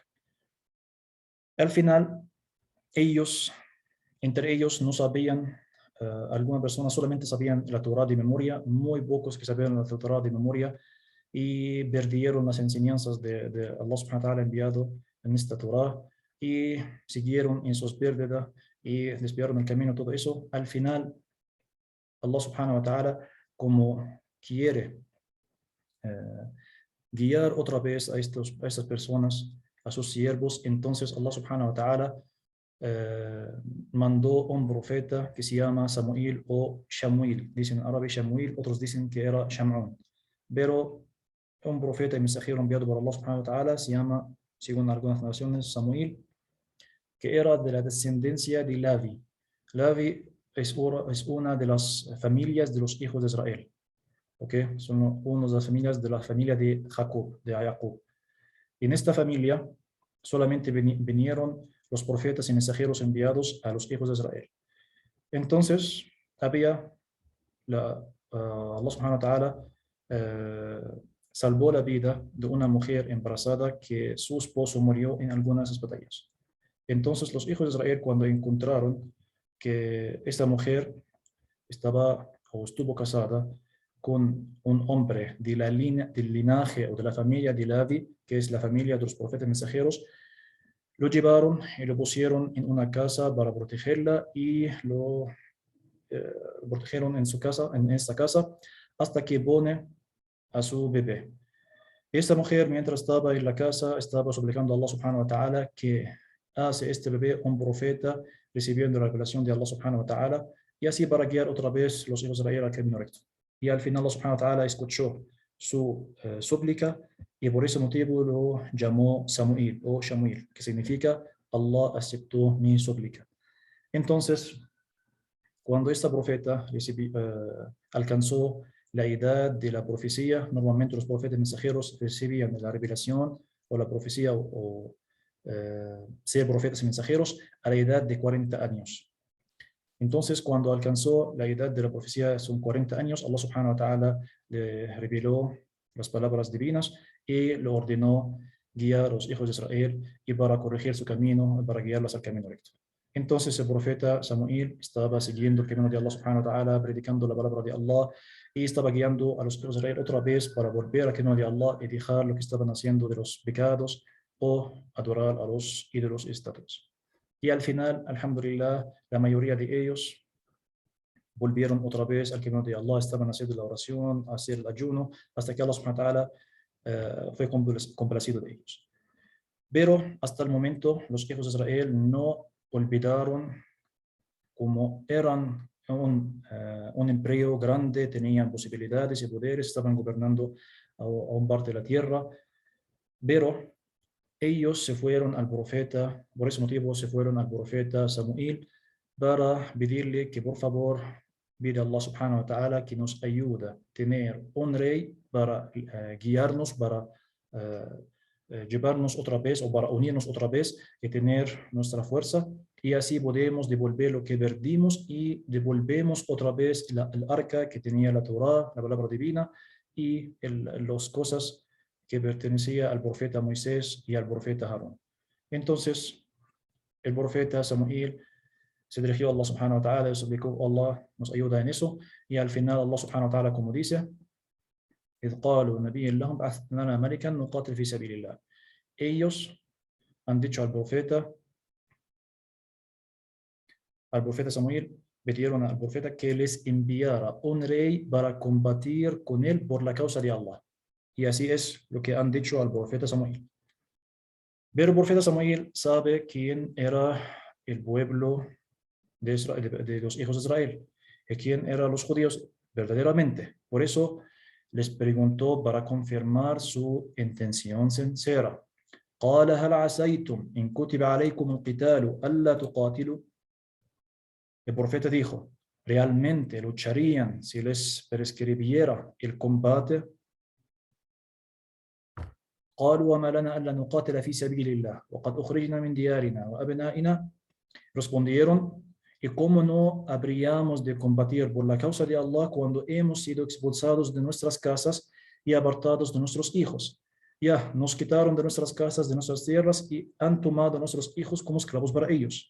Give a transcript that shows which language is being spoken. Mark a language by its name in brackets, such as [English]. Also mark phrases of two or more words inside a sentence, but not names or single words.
[Spanish] Al final, entre ellos no sabían, algunas personas solamente sabían la Torah de memoria, muy pocos que sabían la Torah de memoria y perdieron las enseñanzas de [Arabic] الله سبحانه وتعالى [Spanish] enviado en esta Torah y siguieron en sus pérdidas y desviaron el camino, todo eso. Al final, [Arabic] الله سبحانه وتعالى, [Spanish] como quiere guiar otra vez a estas personas, a sus siervos, entonces [Arabic] الله سبحانه وتعالى [Spanish] mandó un profeta que se llama Samuel o Shamuel. Dicen en árabe Shamuel, otros dicen que era Sham'un. Pero un profeta y mensajero enviado por [Arabic] الله سبحانه وتعالى [Spanish] se llama, según algunas naciones, Samuel, que era de la descendencia de Lavi. Lavi es una de las familias de los hijos de Israel. ¿Okay? Son una de las familias de la familia de Jacob, de Jacob. En esta familia solamente vinieron los profetas y mensajeros enviados a los hijos de Israel. Entonces, había [Arabic] الله سبحانه وتعالى [Spanish] salvó la vida de una mujer embarazada que su esposo murió en algunas de esas batallas. Entonces, los hijos de Israel, cuando encontraron que esta mujer estaba o estuvo casada con un hombre del linaje o de la familia de Lavi, que es la familia de los profetas mensajeros, lo llevaron y lo pusieron en una casa para protegerla y lo protegieron en su casa, en esta casa, hasta que pone a su bebé. Esta mujer, mientras estaba en la casa, estaba suplicando a [Arabic] الله سبحانه وتعالى [Spanish] que hace este bebé un profeta recibiendo la revelación de [Arabic] الله سبحانه وتعالى [Spanish] y así para guiar otra vez los hijos de Israel al camino recto. Y al final [Arabic] الله سبحانه وتعالى [Spanish] escuchó su súplica y por ese motivo lo llamó Samuel o Shamuel, que significa Allah aceptó mi súplica. Entonces, cuando esta profeta alcanzó la edad de la profecía, normalmente los profetas mensajeros recibían la revelación o la profecía o ser profetas y mensajeros a la edad de 40 años. Entonces, cuando alcanzó la edad de la profecía, son 40 años, [Arabic] الله سبحانه وتعالى [Spanish] le reveló las palabras divinas y le ordenó guiar a los hijos de Israel y para corregir su camino, para guiarlos al camino recto. Entonces el profeta Samuel estaba siguiendo el camino de [Arabic] الله سبحانه وتعالى, [Spanish] predicando la palabra de Allah y estaba guiando a los hijos de Israel otra vez para volver al camino de Allah y dejar lo que estaban haciendo de los pecados o adorar a los ídolos y estatuas. Y al final, alhamdulillah, la mayoría de ellos volvieron otra vez al camino de Allah, estaban haciendo la oración, hacer el ayuno, hasta que [Arabic] الله سبحانه وتعالى [Spanish] fue complacido de ellos. Pero hasta el momento los hijos de Israel no olvidaron como eran un imperio grande, tenían posibilidades y poderes, estaban gobernando a un parte de la tierra, pero ellos se fueron al profeta, por ese motivo se fueron al profeta Samuel para pedirle que por favor pide a [Arabic] الله سبحانه وتعالى [Spanish] que nos ayude a tener un rey para guiarnos, para llevarnos otra vez o para unirnos otra vez y tener nuestra fuerza y así podemos devolver lo que perdimos y devolvemos otra vez el arca que tenía la Torá, la palabra divina y las cosas que pertenecía al profeta Moisés y al profeta Harón. Entonces, el profeta Samuel se dirigió a [Arabic] الله سبحانه وتعالى [Spanish] y suplicó, Allah nos ayuda en eso, y al final [Arabic] الله سبحانه وتعالى, [Spanish] como dice, [Arabic] إذ قالوا نبي لهم بعث لنا ملكا نقاتل في سبيل الله. [Spanish] Ellos han dicho al profeta Samuel, pidieron al profeta que les enviara un rey para combatir con él por la causa de Allah. Y así es lo que han dicho al profeta Samuel. Pero el profeta Samuel sabe quién era el pueblo de, Israel, de los hijos de Israel y quién eran los judíos verdaderamente. Por eso les preguntó para confirmar su intención sincera. [Arabic] قال هل عسيتم إن كتب عليكم القتال ألا تقاتلوا. [Spanish] El profeta dijo, ¿realmente lucharían si les prescribiera el combate? [Arabic] قالوا وما لنا ألا نقاتل في سبيل الله وقد أخرجنا من ديارنا وأبنائنا. [Spanish] Respondieron, ¿y cómo no habríamos de combatir por la causa de Allah cuando hemos sido expulsados de nuestras casas y apartados de nuestros hijos? Ya, nos quitaron de nuestras casas, de nuestras tierras y han tomado a nuestros hijos como esclavos para ellos.